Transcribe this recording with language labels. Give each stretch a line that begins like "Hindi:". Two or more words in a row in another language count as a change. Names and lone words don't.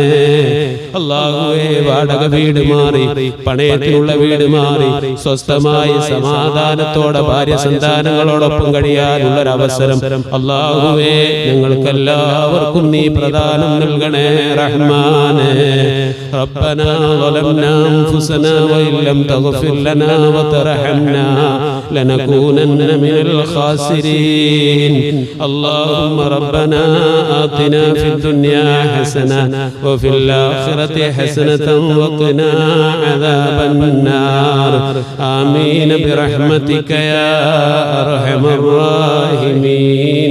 Malayalam: അല്ലാഹുവേ, വാടക വീട് മാറി, പണയത്തിലുള്ള വീട് മാറി, സ്വസ്ഥമായി സമാധാനത്തോടെ ഭാര്യ സന്താനങ്ങളോടൊപ്പം കഴിയാനുള്ളൊരവസരം അല്ലാഹുവേ ഞങ്ങൾക്കെല്ലാവർക്കും നീ പ്രദാനം നൽകണേ റഹ്മാനെ.
Arabic: ربنا ظلمنا أنفسنا وإن لم تغفر لنا وترحمنا لنكونن من الخاسرين. اللهم ربنا آتنا في الدنيا حسنة وفي الآخرة حسنة وقنا عذاب النار. آمين برحمتك يا أرحم الراحمين.